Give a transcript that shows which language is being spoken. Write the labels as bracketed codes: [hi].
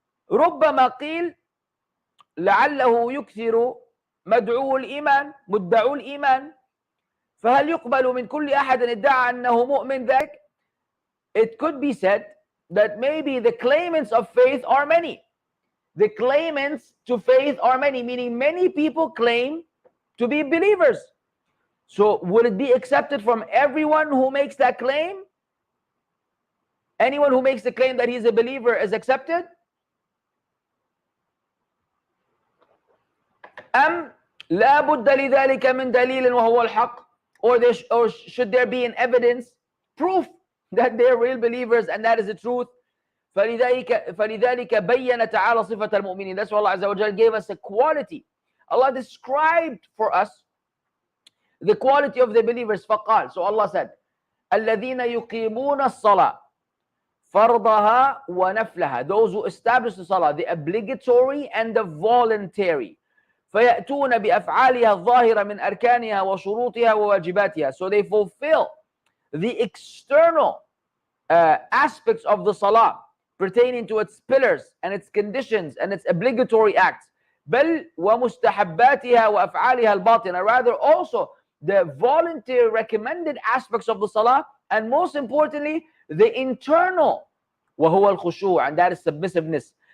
[ar] ربما قيل لعله يكثر مدعو الإيمان فهل يقبل من كل أحد ادعى أنه مؤمن ذلك. [en] It could be said that maybe the claimants of faith are many. The claimants to faith are many, meaning many people claim to be believers. So would it be accepted from everyone who makes that claim? Anyone who makes the claim that he's a believer is accepted? [ar] أم لا بد لذلك من دليل وهو الحق, [en] or should there be an evidence, proof that they're real believers and that is the truth? [ar] فلذلك بين تعالى صفة المؤمنين. [en] That's why Allah Azza wa Jal gave us a quality. Allah described for us the quality of the believers. [ar] فقال, [en] so Allah said, [ar] الذين يقيمون الصلاة فرضها ونفلها, [en] those who establish the salah, the obligatory and the voluntary. [ar] فيأتون بأفعالها الظاهرة من أركانها وشروطها وواجباتها. [en] So they fulfill the external aspects of the salah pertaining to its pillars and its conditions and its obligatory acts. [ar] بل ومستحباتها وأفعالها الباطنة, [en] rather also the voluntary recommended aspects of the salah, and most importantly the internal, [ar] وهو الخشوع, [en] and that is submissiveness.